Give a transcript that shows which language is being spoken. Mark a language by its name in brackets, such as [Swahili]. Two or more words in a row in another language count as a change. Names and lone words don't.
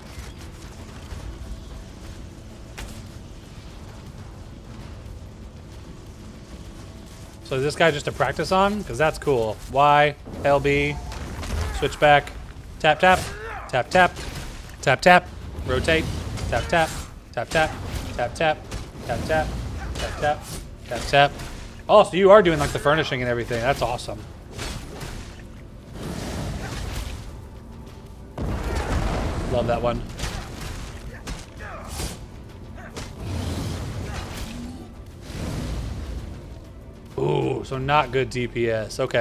[English] So is this guy just to practice on? Because that's cool. Y, LB, switch back, tap tap, tap tap, tap tap, rotate, tap tap, tap tap, tap tap, tap tap, tap tap, tap tap. Oh, so you are doing like the furnishing and everything. That's awesome. Love that one. Ooh, so not good DPS. Okay.